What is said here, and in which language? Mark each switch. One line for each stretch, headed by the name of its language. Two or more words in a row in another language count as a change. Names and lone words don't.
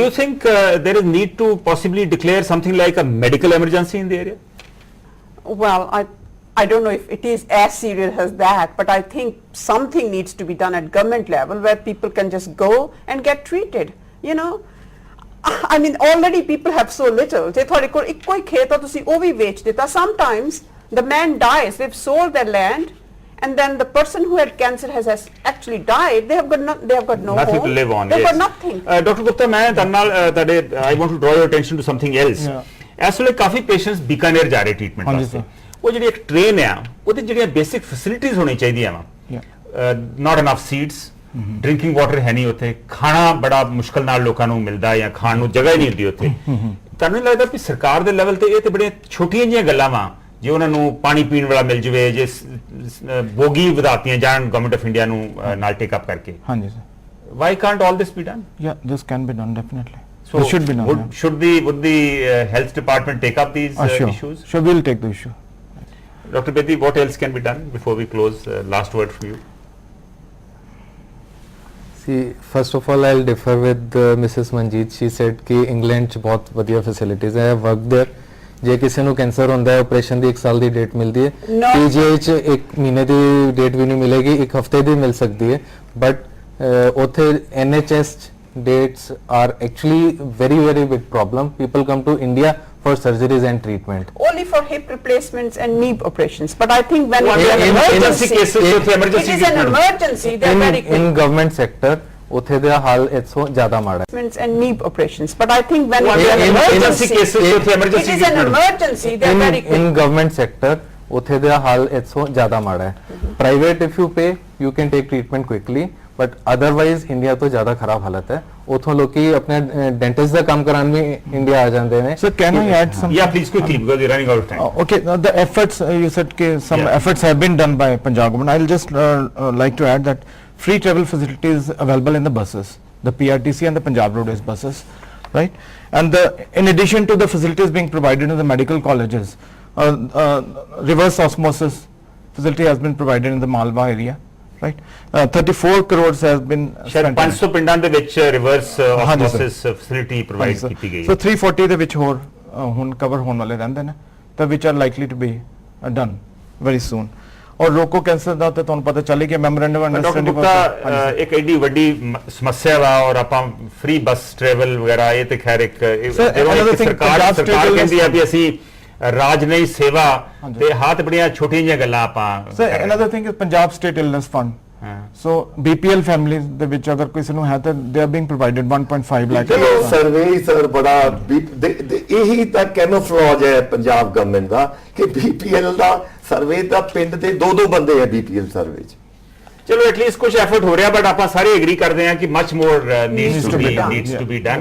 English: do you think there is need to possibly declare something like a medical emergency in the area? Well, I don't know if it is as serious as that, but I think something needs to be done at government level where people can just go and get treated, I mean, already people have so little.
Punjabi: ਜੇ ਤੁਹਾਡੇ ਕੋਲ ਇੱਕੋ ਹੀ ਖੇਤ ਆ ਤੁਸੀਂ ਉਹ ਵੀ ਵੇਚ ਦਿੱਤਾ.
English: Sometimes the man dies, they've sold their land, and then the person who had cancer has actually died. They have got no Nothing home. to live on. They've yes. got nothing. Dr. Gupta,
Punjabi: ਮੈਂ ਤੁਹਾਡੇ ਨਾਲ
English: I want to draw your attention to something else.
Punjabi: ਇਸ ਵੇਲੇ ਕਾਫੀ ਪੇਸ਼ੈਂਟਸ ਬੀਕਾਨੇਰ ਜਾ ਰਹੇ ਟ੍ਰੀਟਮੈਂਟ ਹਾਂਜੀ ਵਾਸਤੇ.
English: sir.
Punjabi: ਉਹ ਜਿਹੜੀ ਇੱਕ ਟ੍ਰੇਨ ਆ ਉਹਦੇ ਜਿਹੜੀਆਂ
English: basic facilities
Punjabi: ਹੋਣੀ ਚਾਹੀਦੀਆਂ ਵਾ.
English: not enough seats, drinking water
Punjabi: ਹੈ ਨਹੀਂ ਉੱਥੇ, ਖਾਣਾ ਬੜਾ ਮੁਸ਼ਕਲ ਨਾਲ ਲੋਕਾਂ ਨੂੰ ਮਿਲਦਾ ਜਾਂ ਖਾਣ ਨੂੰ ਜਗ੍ਹਾ ਹੀ ਨਹੀਂ ਹੁੰਦੀ ਉੱਥੇ. ਤੁਹਾਨੂੰ ਨਹੀਂ ਲੱਗਦਾ ਵੀ ਸਰਕਾਰ ਦੇ ਲੈਵਲ ਤੇ ਇਹ ਤੇ ਬੜੀਆਂ ਛੋਟੀਆਂ ਜਿਹੀਆਂ ਗੱਲਾਂ ਵਾ, ਜੇ ਉਹਨਾਂ ਨੂੰ ਪਾਣੀ ਪੀਣ ਵਾਲਾ ਮਿਲ ਜਵੇ, ਜੇ ਬੋਗੀ ਵਧਾਤੀਆਂ ਜਾਣ ਗਵਰਨਮੈਂਟ ਆਫ ਇੰਡੀਆ ਨੂੰ ਨਾਲ
English: take up
Punjabi: ਕਰਕੇ, ਹਾਂਜੀ sir.
English: why can't all this be done? Yeah, this can be done definitely. So This should be done. would the health department take up these Sure. issues? Sure, we'll take the issue. Dr. Bedi, what else can be done before we close? Last word from you. See, first of all, I'll differ with Mrs.
Punjabi: Manjeet.
English: She said
Punjabi: कि England 'ਚ ਬਹੁਤ ਵਧੀਆ facilities ਹੈ.
English: I have worked there.
Punjabi: ਜੇ ਕਿਸੇ ਨੂੰ ਕੈਂਸਰ ਹੁੰਦਾ ਹੈ, ਆਪਰੇਸ਼ਨ ਦੀ 1 ਸਾਲ ਦੀ ਡੇਟ ਮਿਲਦੀ ਹੈ.
English: No.
Punjabi: PGI 'ਚ 1 ਮਹੀਨੇ ਦੀ ਡੇਟ ਵੀ ਨਹੀਂ ਮਿਲੇਗੀ, 1 ਹਫਤੇ ਦੀ ਮਿਲ ਸਕਦੀ ਹੈ.
English: ਬਟ ਉੱਥੇ NHS 'ਚ dates are actually very big problem. People come to India for surgeries and treatment. Only for hip replacements and knee operations. But I think when Well, it is an in emergency emergency, cases, it
Punjabi: ਉੱਥੇ emergency
English: is an treatment. emergency. They are very In quick. government sector
Punjabi: ਉੱਥੇ ਦਾ ਹਾਲ ਇਥੋਂ ਜ਼ਿਆਦਾ ਮਾੜਾ ਹੈ.
English: And knee operations. But I think when Well, it is an in emergency emergency, cases, ਉੱਥੇ it emergency is an treatment. emergency. They are very quick. In government sector
Punjabi: ਉੱਥੇ ਦਾ ਹਾਲ ਇਥੋਂ ਜ਼ਿਆਦਾ ਮਾੜਾ ਹੈ.
English: Private if you pay you can take treatment quickly, but otherwise
Punjabi: ਇੰਡੀਆ ਤੋਂ ਜ਼ਿਆਦਾ ਖਰਾਬ ਹਾਲਤ ਹੈ. ਉਥੋਂ ਲੋਕੀ ਆਪਣੇ ਡੈਂਟਿਸਟ ਦਾ ਕੰਮ ਕਰਾਉਣ ਵੀ ਇੰਡੀਆ ਆ ਜਾਂਦੇ ਨੇ.
English: Sir, can I add something? Yeah, please quickly because we're running out of time. Okay, the efforts you said some Yeah. efforts have been done by Punjab government. I'll just like to add that free travel facilities available in the buses, the PRTC and the Punjab Roadways buses, right? And in addition to the facilities being provided in the medical colleges, reverse osmosis facility has been provided in the Malwa area, right? 34 crores has been
Punjabi: ਸ਼ਾਇਦ
English: spent.
Punjabi: 500 ਪਿੰਡਾਂ ਦੇ ਵਿੱਚ ਰਿਵਰਸ ਹਾਂਜੀ sir.
English: osmosis facility provide
Punjabi: ਕੀਤੀ ਗਈ
English: So
Punjabi: ਹੈ. 340 ਦੇ ਵਿੱਚ ਹੋਰ ਹੁਣ ਕਵਰ ਹੋਣ ਵਾਲੇ ਰਹਿੰਦੇ ਨੇ ਤਾਂ
English: which are likely to be done very soon.
Punjabi: ਔਰ ਰੋਕੋ ਕੈਂਸਰ ਦਾ ਤਾਂ ਤੁਹਾਨੂੰ ਪਤਾ ਚੱਲ ਹੀ ਗਿਆ ਮੈਮੋਰੈਂਡਮ ਡਾਕਟਰ
English: ਅੰਡਰਸਟੈਂਡਿੰਗ
Punjabi: ਗੁਪਤਾ ਇੱਕ ਐਡੀ ਵੱਡੀ ਸਮੱਸਿਆ ਵਾ ਔਰ ਆਪਾਂ
English: free bus travel
Punjabi: ਵਗੈਰਾ ਇਹ ਤੇ ਖੈਰ ਇੱਕ
English: Sir,
Punjabi: ਜਦੋਂ
English: another
Punjabi: ਇੱਕ
English: thing,
Punjabi: ਸਰਕਾਰ
English: Punjab state
Punjabi: ਸਰਕਾਰ
English: will-
Punjabi: ਕਹਿੰਦੀ ਆ ਵੀ ਅਸੀਂ ਰਾਜ ਨਹੀਂ ਸੇਵਾ ਹਾਂਜੀ। ਤੇ ਹੱਥ ਬੜੀਆਂ ਛੋਟੀਆਂ ਜਿਹੀਆਂ ਗੱਲਾਂ ਆਪਾਂ ਸਰ ਕਰ ਰਹੇ
English: another thing is Punjab State Illness Fund.
Punjabi: ਹਾਂ।
English: So BPL families
Punjabi: ਦੇ ਵਿੱਚ ਅਗਰ ਕਿਸੇ ਨੂੰ ਹੈ ਤਾਂ
English: they are being provided 1.5 lakh.
Punjabi: ਚਲੋ ਸਰਵੇ ਸਰ ਬੜਾ ਇਹੀ ਤਾਂ ਕੈਮੋਫਲੇਜ ਹੈ ਪੰਜਾਬ ਗਵਰਨਮੈਂਟ ਦਾ ਕਿ BPL ਦਾ ਸਰਵੇ ਦਾ ਪਿੰਡ ਦੇ 2 ਬੰਦੇ ਆ BPL ਸਰਵੇ 'ਚ. ਚਲੋ ਐਟਲੀਸਟ ਕੁਝ ਐਫਰਟ ਹੋ ਰਿਹਾ ਬਟ ਆਪਾਂ ਸਾਰੇ ਐਗਰੀ ਕਰਦੇ ਹਾਂ ਕਿ
English: much more needs to be done.